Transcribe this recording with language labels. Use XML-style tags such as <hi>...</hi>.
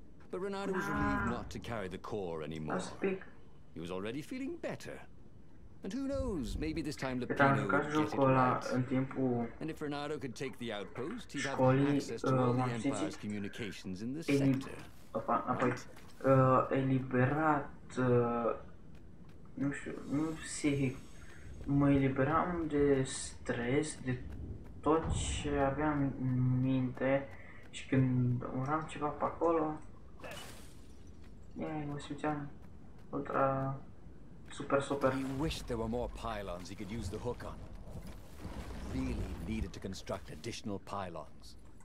<en>But Renato was relieved not to carry the core anymore. He was already feeling better. And who knows, maybe this time Lupino would get it right. And if Renato could take the outpost, he'd have access to all the Empire's communications in the sector.</en> <ro>Apoi, eliberat, nu știu, nu psihic, mă eliberam de stres, de tot ce aveam în minte și când uram ceva pe acolo, mă simțeam ultra super.</ro> <en>He wished there were more pylons he could use the hook on. Really needed to construct additional pylons.</en>